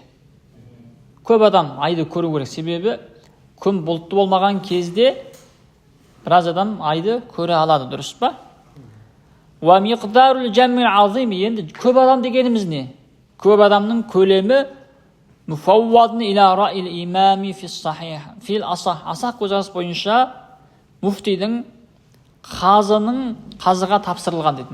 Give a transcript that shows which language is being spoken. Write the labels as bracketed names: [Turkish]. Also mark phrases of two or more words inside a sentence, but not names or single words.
[Kazakh] Көп адам айды көру керек. Себебі күн бұлтты болмаған кезде біраз адам айды көре алады, дұрыс па? [Arabic] ومقدار الجمع العظيم. [Kazakh] Енді көп адам дегеніміз не? Көп адамның көлемі [Arabic] مفوض إلى رأي الإمام في الصحيح في الأصح. [Kazakh] Асах көзқарас бойынша муфтидің қазыға тапсырылған дейді.